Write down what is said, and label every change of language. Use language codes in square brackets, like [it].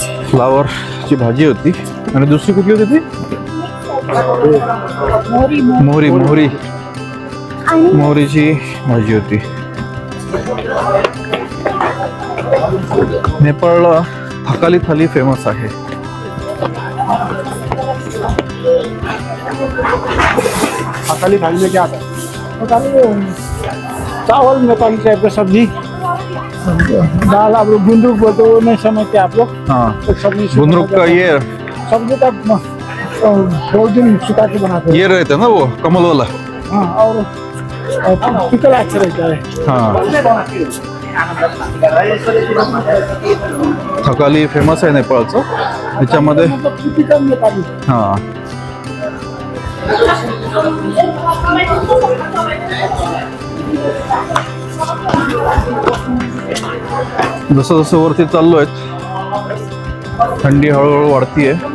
[mr] फ्लावरची भाजी होती आणि दुसरी कुठली होती ती? मोहरीची भाजी होती. नेपाळला थकाली थाली फेमस आहे. [hi] थकाली थाली में क्या आता है? चावल नेपाली टाइप का सब्जी, दाल आप लोग गुंदरुक बोलते हो, वो नहीं समझते आप लोग. हाँ, सब्जी गुंदरुक का ये सब्जी का बहुत दिन सुखा के बनाते हैं. ये रहता है ना वो कमल वाला. हाँ, और पिकल अच्छा रहता है. [mr] हाँ, थकाली फेमस आहे नेपाळचं. त्याच्यामध्ये टिपिकल नेपाली. हा, जसं जसं वरती चाललोय थंडी हळूहळू वाढतीये.